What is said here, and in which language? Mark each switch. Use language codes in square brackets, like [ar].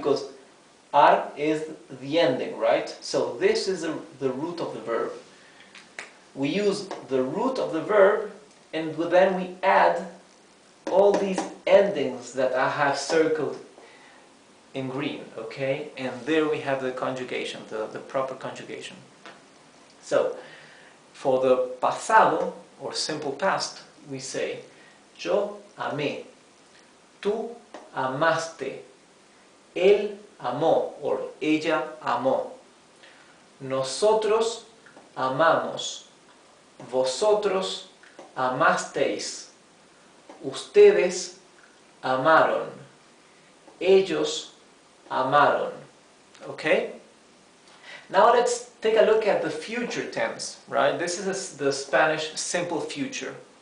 [en] Because ar is the ending, right? So this is the root of the verb. We use the root of the verb and then we add all these endings that I have circled in green, okay? And there we have the conjugation, the proper conjugation. So, for the [es] pasado, [en] or simple past, we say [es] yo amé, tú amaste, él amó, or ella amó, nosotros amamos, vosotros amasteis, ustedes amaron, ellos amaron. [en] Okay? Now let's take a look at the future tense, right? This is the Spanish simple future.